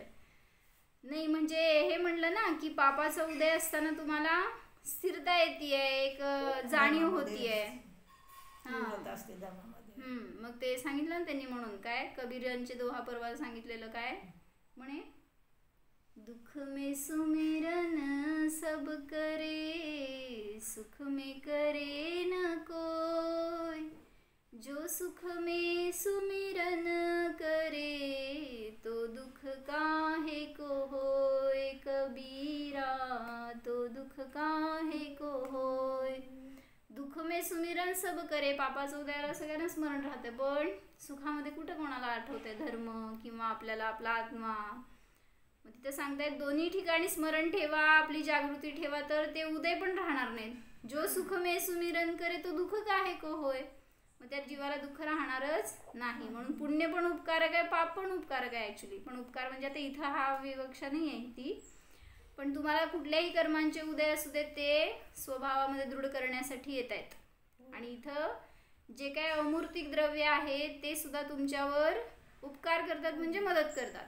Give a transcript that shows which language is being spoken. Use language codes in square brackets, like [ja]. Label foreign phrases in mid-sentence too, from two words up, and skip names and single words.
[mr] नाही म्हणजे हे म्हणलं ना की पापाचा उदय असताना तुम्हाला स्थिरता येतीये, एक जाणीव होतीये. मग ते सांगितलं ना त्यांनी. म्हणून काय कबीरांचे दोहा परवा सांगितलेलं काय म्हणे? [hi] दुख में सुमिरन सब करे, सुख में करे न कोई. जो सुख में सुमिरन करे, तो दुख काहे को होय. कबीरा, तो दुख काहे को होय. दुःख में सुमिरन सब करे, [mr] पापाचं उदयाला सगळ्यांना स्मरण राहते, पण सुखामध्ये कुठं कोणाला आठवते धर्म किंवा आपल्याला आपला आत्मा. मग तिथं सांगतायत दोन्ही ठिकाणी स्मरण ठेवा, आपली जागृती ठेवा, तर ते उदय पण राहणार नाहीत. [hi] जो सुख में सुमिरन करे तो दुःख काहे को होय. [mr] मग त्या जीवाला दुःख राहणारच नाही. म्हणून पुण्य पण उपकारक आहे, पाप पण उपकारक आहे ॲक्च्युली. पण उपकार म्हणजे आता इथं हा विवक्षा नाही आहे ती, पण तुम्हाला कुठल्याही कर्मांचे उदय असू देत ते स्वभावामध्ये दृढ करण्यासाठी येत आहेत. आणि इथं जे काय अमूर्तिक द्रव्य आहे ते सुद्धा तुमच्यावर उपकार करतात, म्हणजे मदत करतात.